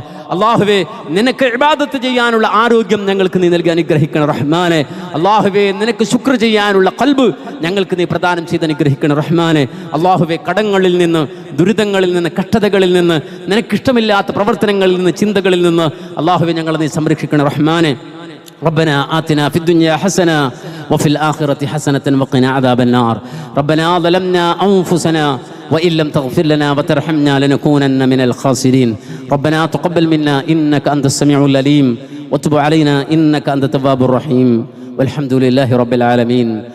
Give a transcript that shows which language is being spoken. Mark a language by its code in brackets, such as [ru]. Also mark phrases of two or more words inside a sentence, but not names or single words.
[ml] അള്ളാഹുവേ, നിനക്ക് ഇബാദത്ത് ചെയ്യാനുള്ള ആരോഗ്യം ഞങ്ങൾക്ക് നീ നൽകി അനുഗ്രഹിക്കണേ റഹ്മാനെ. അള്ളാഹുവേ, നിനക്ക് ശുക്ർ ചെയ്യാനുള്ള ഖൽബ് ഞങ്ങൾക്ക് നീ പ്രദാനം ചെയ്ത് അനുഗ്രഹിക്കണേ റഹ്മാനെ. അള്ളാഹുവേ, കടങ്ങളിൽ നിന്ന്, ദുരിതങ്ങളിൽ നിന്ന്, കഷ്ടതകളിൽ നിന്ന്, നിനക്കിഷ്ടമില്ലാത്ത പ്രവർത്തനങ്ങളിൽ നിന്ന്, ചിന്തകളിൽ നിന്ന് അള്ളാഹുവേ ഞങ്ങളെ നീ സംരക്ഷിക്കണേ റഹ്മാനെ. [ar] ربنا آتنا في الدنيا حسنة وفي الآخرة حسنة وقنا عذاب النار. ربنا ظلمنا أنفسنا وإن لم تغفر لنا وترحمنا لنكونن من الخاسرين. ربنا تقبل منا إنك أنت السميع العليم وتب علينا إنك أنت التواب الرحيم والحمد لله رب العالمين.